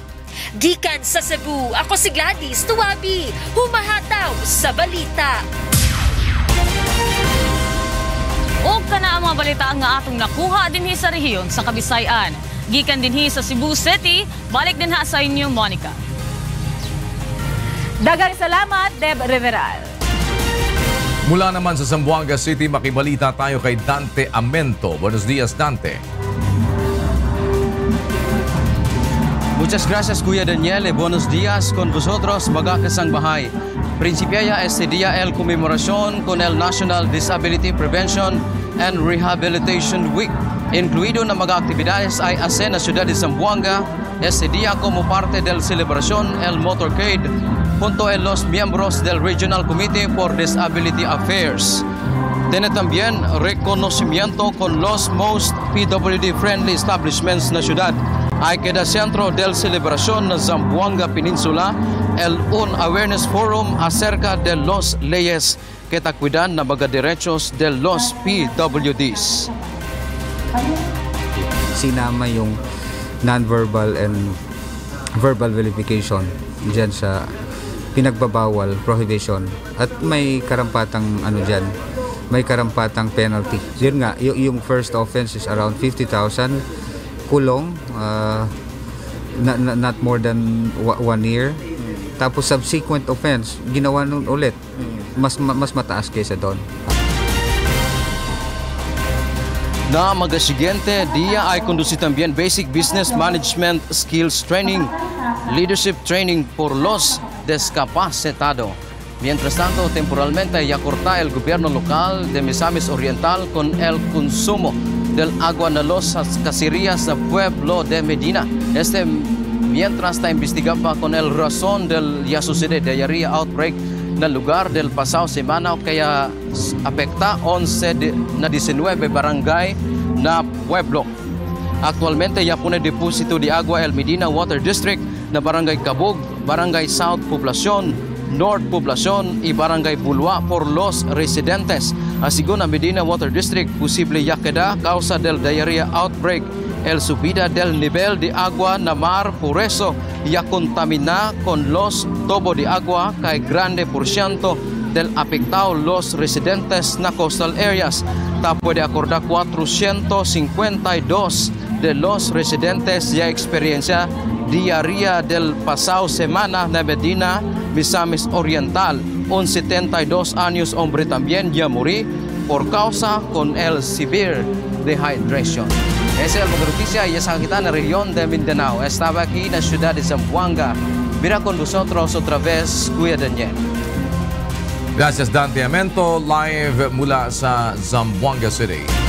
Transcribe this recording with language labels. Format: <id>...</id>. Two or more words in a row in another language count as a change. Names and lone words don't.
<ceb>Gikan sa Cebu, ako si Gladys Tuabi, humahataw sa balita. O kana ang mga balita nga atong nakuha dinhi sa rehiyon sa Kabisayan. Gikan dinhi sa Cebu City, balik din ha sa inyo, Monica. Daghang salamat, Deb Riveral.</ceb> <tl>Mula naman sa Zamboanga City, makibalita tayo kay Dante Amento.</tl> <cbk>Buenos dias, Dante. Muchas gracias, Kuya Daniel. Buenos días con vosotros,</cbk> <tl>mga kasangbahay.</tl> <cbk>Principiaya este día el conmemoración con el National Disability Prevention and Rehabilitation Week. Incluido na mga actividades ay hace na ciudad de Zamboanga este día como parte del celebración el motorcade junto a los miembros del Regional Committee for Disability Affairs. Tiene también reconocimiento con los</cbk> <en>most PWD-friendly establishments</en> <cbk>na ciudad. Ay queda centro del celebración na Zamboanga Peninsula un</cbk> <en>awareness forum</en> <cbk>acerca de los leyes que cuidan na mga derechos de los PWDs.</cbk> <tl>Sinama yung</tl> <en>non-verbal and verbal verification</en> <tl>diyan sa pinagbabawal, prohibition, at may karampatang may karampatang penalty. Yun nga, yung</tl> <en>first offense</en> <tl>is around 50,000 kulong,</tl> <en>not more than 1 year.</en> <tl>Tapos</tl> <en>subsequent offense,</en> <tl>ginawa nun ulit, mas mataas kaysa doon.</tl> <cbk>Na magasigente, dia ay conduce también</cbk> <en>basic business management skills training, leadership training</en> <cbk>por los discapacitados. Mientras tanto, temporalmente ya corta el gobierno local de Misamis Oriental con el consumo del agua na los caserías sa pueblo de Medina. Mientras está investigando con el razón del ya sucede diarrea outbreak na lugar del pasado semana kaya afecta 11 na 19 barangay na pueblo. Actualmente ya pone deposito de agua el Medina Water District na barangay Cabug, barangay South Poblacion, North Poblacion y barangay Bulwa por los residentes. Según Medina Water District, posible ya queda causa del diarrea outbreak el subida del nivel de agua na mar, por eso ya contamina con los tubo de agua kay grande por ciento del afectado los residentes na</cbk> <en>coastal areas.</en> <cbk>Ta puede acordar 452 de los residentes ya experiencia diarrea del pasado semana na Medina, Misamis Oriental. Un 72 años hombre también ya murió por causa con el</cbk> <en>severe dehydration.</en> <cbk>Esa es la noticia y esa kita na región de Mindanao. Estaba aquí en la ciudad de Zamboanga. Mira con nosotros otra vez, Kuya Daniel.</cbk> <tl>Gracias, Dante Amento, live mula sa Zamboanga City.</tl>